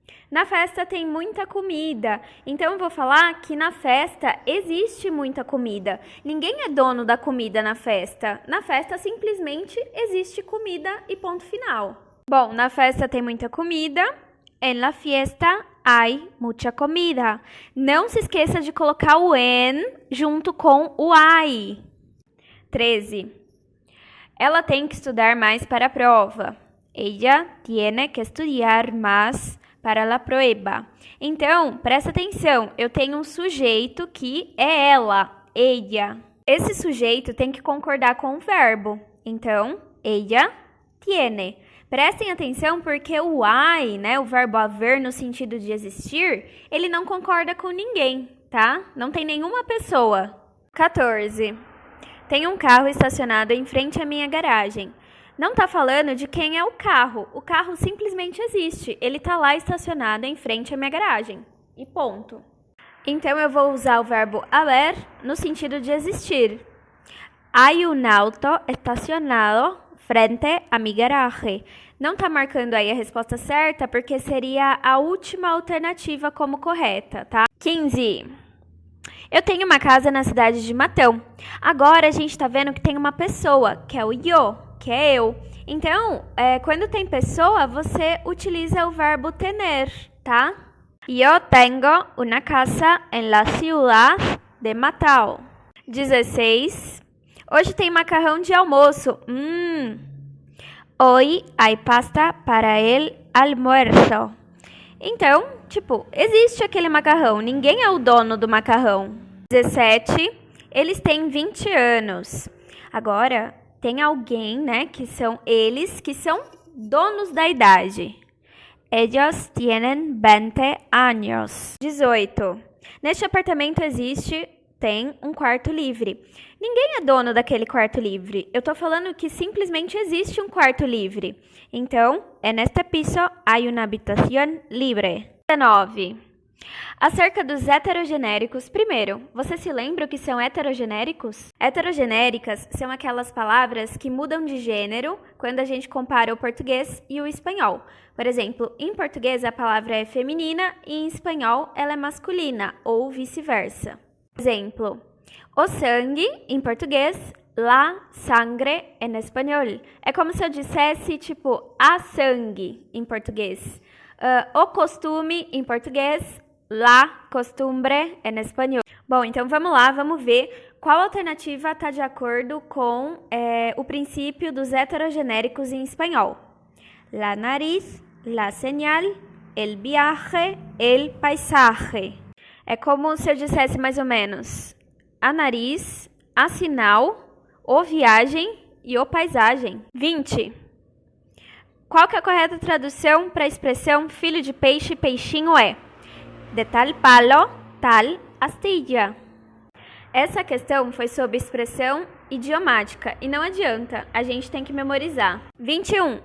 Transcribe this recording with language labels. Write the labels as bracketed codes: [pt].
[pt] Na festa tem muita comida, então eu vou falar que na festa existe muita comida. Ninguém é dono da comida na festa. Na festa simplesmente existe comida e ponto final. Bom, na festa tem muita comida. [es] En la fiesta hay mucha comida. [pt] Não se esqueça de colocar o en junto com o hay. 13. Ela tem que estudar mais para a prova. [es] Ella tiene que estudiar más para la prueba. [pt] Então, presta atenção, eu tenho um sujeito que é ela, ella. Esse sujeito tem que concordar com o verbo. Então, [es] ella tiene. [pt] Prestem atenção porque o hay, né, o verbo haver no sentido de existir, ele não concorda com ninguém, tá? Não tem nenhuma pessoa. 14. Tem um carro estacionado em frente à minha garagem. Não está falando de quem é o carro. O carro simplesmente existe. Ele está lá estacionado em frente à minha garagem. E ponto. Então, eu vou usar o verbo haber no sentido de existir. [es] Hay un auto estacionado frente a mi garaje. [pt] Não está marcando aí a resposta certa, porque seria a última alternativa como correta, tá? 15. Eu tenho uma casa na cidade de Matão. Agora, a gente está vendo que tem uma pessoa, que é o yo, que é eu. Então, quando tem pessoa, você utiliza o verbo tener, tá? [es] Yo tengo una casa en la ciudad de Matão. [pt] 16. Hoje tem macarrão de almoço. [es] Hoy hay pasta para el almuerzo. [pt] Então, existe aquele macarrão. Ninguém é o dono do macarrão. 17. Eles têm 20 anos. Agora, tem alguém, né, que são eles, que são donos da idade. [es] Ellos tienen 20 años. 18. [pt] Neste apartamento tem um quarto livre. Ninguém é dono daquele quarto livre. Eu tô falando que simplesmente existe um quarto livre. [es] Então, en este piso hay una habitación libre. [pt] 19. Acerca dos heterogenéricos, primeiro, você se lembra o que são heterogenéricos? Heterogenéricas são aquelas palavras que mudam de gênero quando a gente compara o português e o espanhol. Por exemplo, em português a palavra é feminina e em espanhol ela é masculina, ou vice-versa. Exemplo, o sangue, em português, [es] la sangre [pt] em espanhol. É como se eu dissesse, a sangue, em português. O costume, em português, [es] la costumbre [pt] em espanhol. Bom, então vamos lá, vamos ver qual alternativa está de acordo com o princípio dos heterogenéricos em espanhol. [es] La nariz, la señal, el viaje, el paisaje. [pt] É como se eu dissesse mais ou menos a nariz, a sinal, o viagem e o paisagem. 20. Qual que é a correta tradução para a expressão filho de peixe, peixinho é? [es] De tal palo, tal astilla. [pt] Essa questão foi sobre expressão idiomática e não adianta, a gente tem que memorizar. 21.